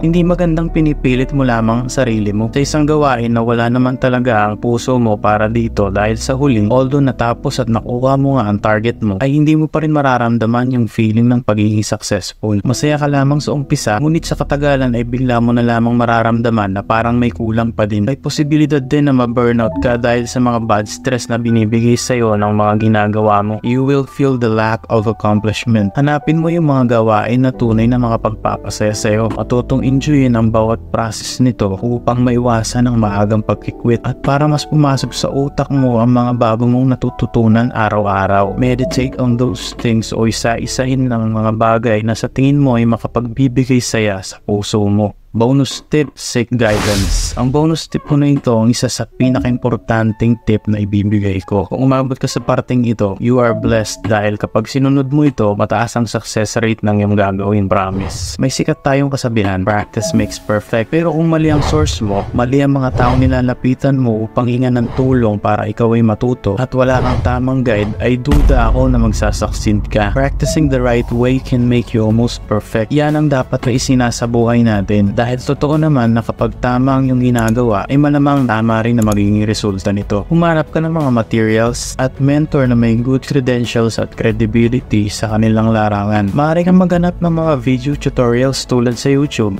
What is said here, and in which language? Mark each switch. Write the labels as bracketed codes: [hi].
[tl] Hindi magandang pinipilit mo lamang ang sarili mo sa isang gawain na wala naman talaga ang puso mo para dito dahil sa huling, although natapos at nakuha mo nga ang target mo, ay hindi mo pa rin mararamdaman yung feeling ng pagiging successful. Masaya ka lamang sa umpisa, ngunit sa katagalan ay bigla mo na lamang mararamdaman na parang may kulang pa din. May posibilidad din na ma-burnout ka dahil sa mga bad stress na binibigay sa'yo ng mga ginagawa mo. [en] You will feel the lack of accomplishment. [tl] Hanapin mo yung mga gawain na tunay na makapagpapasaya sa'yo. Matutong enjoyin ang bawat process nito upang maiwasan ang maagang pagkikwit at para mas pumasok sa utak mo ang mga bago mong natututunan araw-araw. [en] Meditate on those things [tl] o isa-isahin ng mga bagay na sa tingin mo ay makapagbibigay saya sa puso mo. [en] Bonus tip, seek guidance. [tl] Ang bonus tip ko na ito ang isa sa pinaka-importanting tip na ibibigay ko. Kung umabot ka sa parting ito, [en] you are blessed [tl] dahil kapag sinunod mo ito, mataas ang success rate ng iyong gagawin, promise. May sikat tayong kasabihan, [en] practice makes perfect. [tl] Pero kung mali ang source mo, mali ang mga taong nilalapitan mo upang hingan ng tulong para ikaw ay matuto, at wala kang tamang guide, ay duda ako na magsasucceed ka. [en] Practicing the right way can make you almost perfect. [tl] Yan ang dapat na isinasabuhay natin. Dahil totoo naman na kapag tama ang iyong ginagawa, ay malamang tama rin na magiging resulta nito. Humanap ka ng mga materials at mentor na may good credentials at credibility sa kanilang larangan. Maaari kang maghanap ng mga video tutorials tulad sa YouTube.